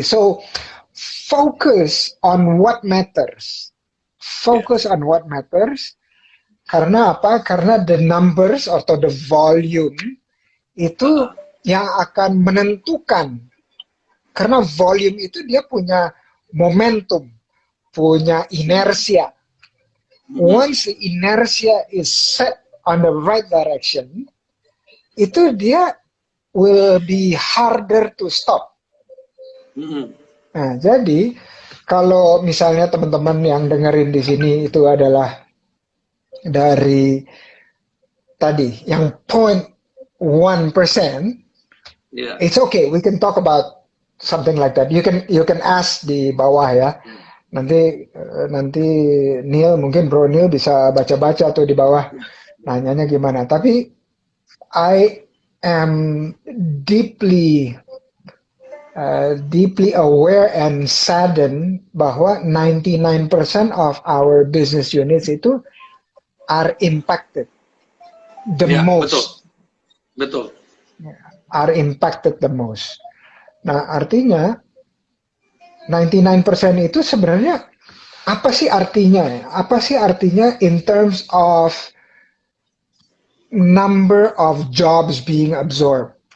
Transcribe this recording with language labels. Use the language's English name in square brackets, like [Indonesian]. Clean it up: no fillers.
[English] So focus on what matters. [Indonesian] Iya. [English] Focus on what matters. [Indonesian] Karena apa? Karena [English] the numbers [Indonesian] atau [English] the volume [Indonesian] itu yang akan menentukan. Karena volume itu dia punya momentum, punya inersia. [English] Once the inertia is set on the right direction, [Indonesian] itu dia [English] will be harder to stop. Mhm. [Indonesian] Nah, jadi kalau misalnya teman-teman yang dengerin di sini itu adalah dari tadi yang 0.1%, Iya. [English] it's okay. We can talk about something like that. You can ask [Indonesian] di bawah ya. Nanti Neil, mungkin Bro Neil bisa baca-baca tuh di bawah nanyanya gimana. Tapi [English] I am deeply deeply aware and saddened [Indonesian] bahwa [English] 99% of our business units [Indonesian] itu [English] are impacted the [Indonesian] Ya, betul, [English] most, [Indonesian] betul. [English] are impacted the most. [Indonesian] Nah, artinya 99% itu sebenarnya apa sih artinya ya? Apa sih artinya [English] in terms of number of jobs being absorbed?